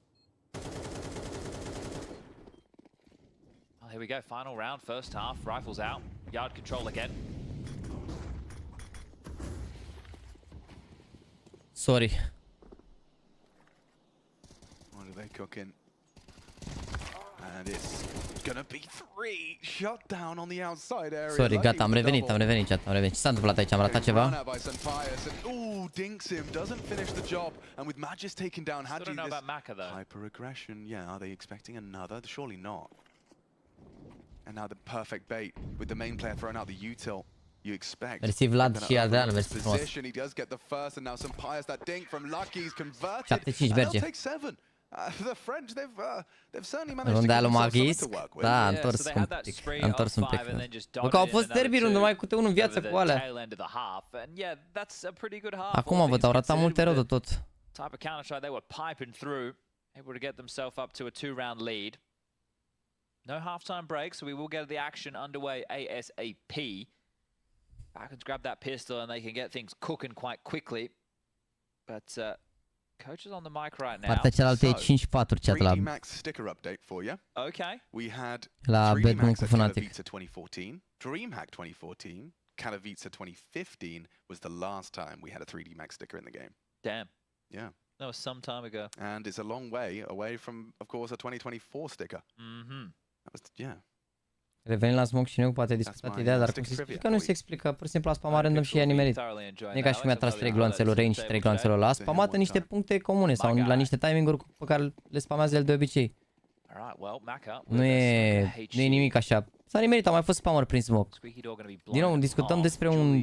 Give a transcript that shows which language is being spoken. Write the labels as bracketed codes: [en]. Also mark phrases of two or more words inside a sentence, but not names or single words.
[en] Well, here we go, final round, first half, rifles out, yard control again. Sorry. What are they cooking? And it's gonna be 3 shot down on the outside area. Sorry, [ro] gata, am revenit, chat, am revenit. Ce s-a întâmplat aici? Am ratat ceva? [en] Ooh, dinks him, doesn't finish the job. And with Magis taken down, Still don't know about Maka though. Hyper-aggression, yeah, are they expecting another? Surely not. And now the perfect bait with the main player throwing out the util. You expect. [ro] Mersi Vlad și Adrian, mersi frumos. [en] He does get the first, and now some pious that dink from Lucky's converted. [ro] 75 merge. [en] Take 7. The French, they've certainly managed to [ro] Runda [en] give [ro] lui [en] themselves something to work with. [ro] Da, a întors un pic. A întors un pic. Bă, că au fost derby-uri numai cu 1 în viață cu alea. Acum văd, au ratat multe rău de tot. [en] Type of counter-strike they were piping through, able to get themselves up to a 2-round lead. No halftime break, so we will get the action underway ASAP. Falcons grab that pistol and they can get things cooking quite quickly. But coach is on the mic right now. [ro] Partea cealaltă e 5-4, chat la... [en] 3D Max sticker update for you. Okay. We had [ro] la 3D Max cu Fnatic. [en] Katowice 2014, DreamHack 2014, Katowice 2015 was the last time we had a 3D Max sticker in the game. Damn. Yeah. That was some time ago. And it's a long way away from, of course, a 2024 sticker. Mm-hmm. That was, yeah. [ro] Revenim la smoke și nu poate discuta ideea, dar cum se explică, nu se explică, pur și simplu a spamat random și i-a nimerit. Nu e ca și cum i-a tras 3 gloanțelor range și 3 gloanțelor la, a spamat în niște puncte comune sau la niște timing-uri pe care le spamează el de obicei. Nu e nimic așa. S-a nimerit, a mai fost spammer prin smoke. Din nou, discutăm despre un...